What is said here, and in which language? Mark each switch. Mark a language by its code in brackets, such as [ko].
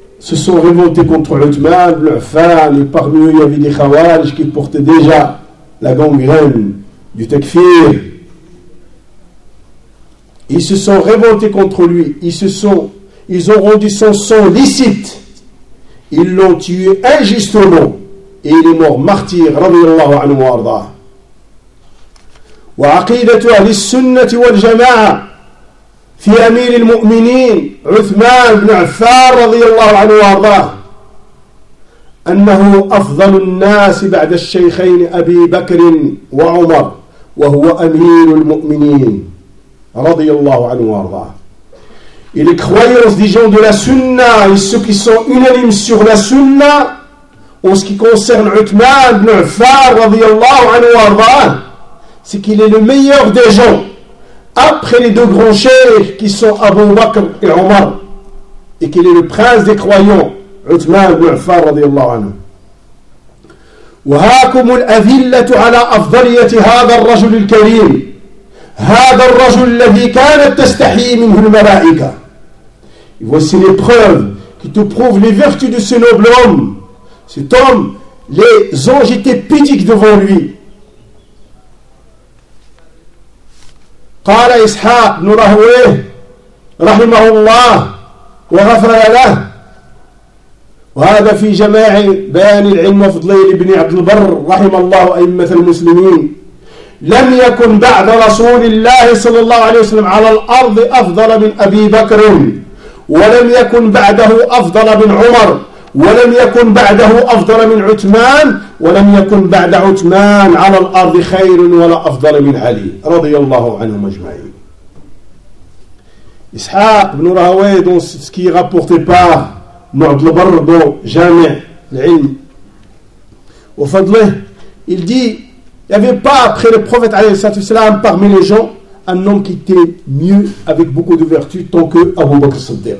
[fr] se sont révoltés contre Uthman, Ibn Affan, et parmi eux il y avait des Khawarij qui portaient déjà la gangrène du takfir. Ils se sont révoltés contre lui, ils ont rendu son sang licite. Ils l'ont tué injustement et il est mort martyr, radiyallahu anhu wa arda. [ar] وعقيدة أهل السنة والجماعة في أمير المؤمنين عثمان بن عفان رضي الله عنه وأرضاه أنه أفضل الناس بعد الشيخين أبي بكر وعمر وهو أمير المؤمنين رضي الله عنه وأرضاه. [fr] Et les croyances des gens de la Sunna et ceux qui sont unanimes sur la Sunna en ce qui concerne Uthman ibn Affan رضي الله عنه وأرضاه, c'est qu'il est le meilleur des gens après les deux grands chefs qui sont Abu Bakr et Omar, et qu'il est le prince des croyants, Uthman ibn Affan radiyallahu anhu. [ar] وهاكم الأذلة على أفضلية هذا الرجل الكريم هذا الرجل الذي كانت تستحي منه الملائكة. [fr] Et voici les preuves qui te prouvent les vertus de ce noble homme. Cet homme, les anges étaient pudiques devant lui. [ar] قال إسحاق بن راهويه رحمه الله وغفر له, وهذا في جماع بيان العلم فضليل بن عبد البر رحم الله أئمة المسلمين, لم يكن بعد رسول الله صلى الله عليه وسلم على الأرض أفضل من أبي بكر, ولم يكن بعده أفضل من عمر, ولم يكن بعده أفضل من عثمان, ولم يكن بعد عثمان على الأرض خير ولا أفضل من علي رضي الله عنه أجمعين. [fr] إسحاق بن راهويه dans ce qui est rapporté par عبد البر جامع العلم وفضله, il dit il y avait pas après le prophète عليه الصلاة والسلام parmi les gens un homme qui était mieux, avec beaucoup de vertus, tant que Abu Bakr Siddiq.